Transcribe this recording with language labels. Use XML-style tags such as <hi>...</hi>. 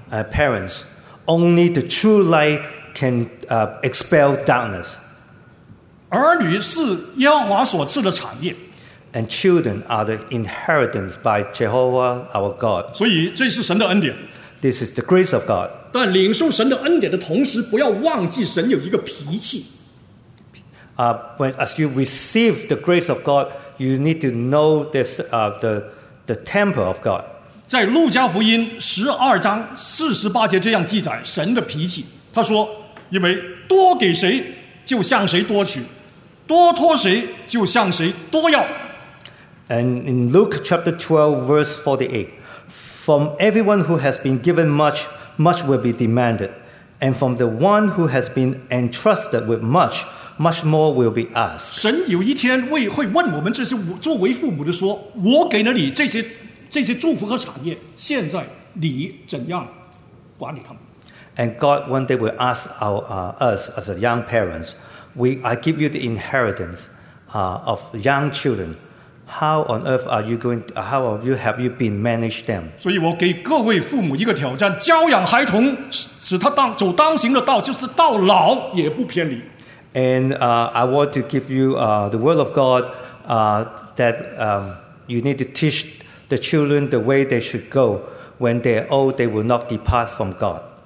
<en>Parents, only the true light can expel darkness.</en> <zh>儿女是耶和华所赐的产业。</zh> <en>And children are the inheritance by Jehovah our God.</en> <zh>所以这是神的恩典。</zh> <en>This is the grace of God.</en> <zh>但领受神的恩典的同时，不要忘记神有一个脾气。</zh> <en>When as you receive the grace of God, you need to know this the temper of God.</en> <zh>在路加福音12:48这样记载神的脾气，他说：“因为多给谁，就向谁多取；多托谁，就向谁多要。”</zh> <en>And in Luke chapter 12:48, from everyone who has been given much, much will be demanded, and from the one who has been entrusted with much. Much more will be asked.</en> <zh>神有一天会问我们这些作为父母的说：“我给了你这些祝福和产业，现在你怎样管理他们</zh> <en>？”And God one day will ask us as a young parents, I give you the inheritance of young children. How on earth are you going? How have you been managed them?</en> <zh>所以我给各位父母一个挑战：教养孩童，使他走当行的道，就是到老也不偏离。</zh> <en>And I want to give you the word of God that you need to teach the children the way they should go. When they are old, they will not depart from God.</en>